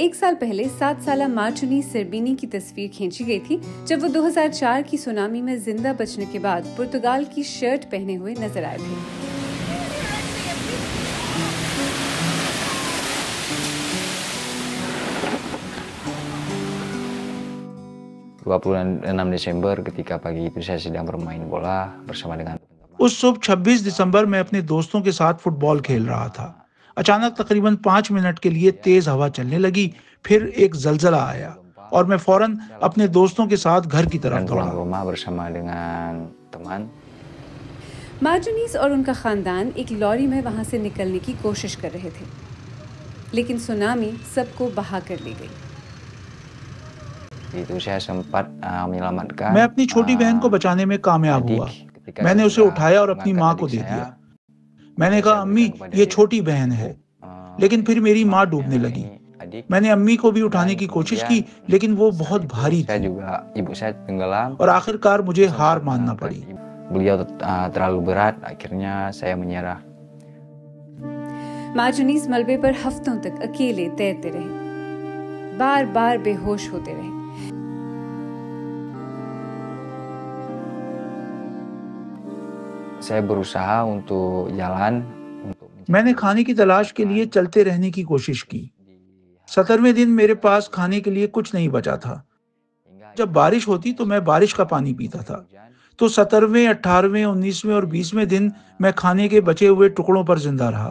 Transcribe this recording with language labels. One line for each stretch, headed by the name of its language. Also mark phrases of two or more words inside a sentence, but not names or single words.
Hindi: एक साल पहले 7 साला मार्टिनी सर्बिनी की तस्वीर खींची गई थी जब वो 2004 की सुनामी में जिंदा बचने के बाद पुर्तगाल की शर्ट पहने हुए नजर आए थे।
Indonesian: 26 Desember ketika pagi itu saya sedang bermain bola bersama dengan
Hindi: उस सुबह 26 दिसंबर में अपने दोस्तों के साथ फुटबॉल खेल रहा था। अचानक तकरीबन 5 मिनट के लिए तेज हवा चलने लगी, फिर एक जलजला आया और मैं फौरन अपने दोस्तों के साथ घर की तरफ दौड़ा।
Indonesian: rumah bersama dengan teman।
Hindi: मार्टिनीज और उनका खानदान एक लॉरी में वहां से निकलने की कोशिश कर रहे थे, लेकिन सुनामी सबको बहा कर ले गई।
Indonesian: Itu saya sempat menyelamatkan।
Hindi: मैं अपनी छोटी बहन को बचाने में कामयाब हुआ। मैंने उसे उठाया और अपनी माँ को दे दिया। मैंने कहा, अम्मी ये छोटी बहन है, लेकिन फिर मेरी माँ डूबने लगी। मैंने अम्मी को भी उठाने की कोशिश की, लेकिन वो बहुत भारी थी और आखिरकार मुझे हार मानना पड़ी।
Indonesian: Beliau terlalu berat, akhirnya saya menyerah।
Hindi: मार्टिनीज मलबे पर हफ्तों तक अकेले तैरते रहे, बार बार बेहोश होते रहे।
Indonesian: Saya berusaha untuk jalan।
Hindi: मैंने खाने की तलाश के लिए चलते रहने की कोशिश की। 17वें दिन मेरे पास खाने के लिए कुछ नहीं बचा था। जब बारिश होती तो मैं बारिश का पानी पीता था। तो 17वें, 18वें, 19वें और 20वें दिन मैं खाने के बचे हुए टुकड़ों पर जिंदा रहा।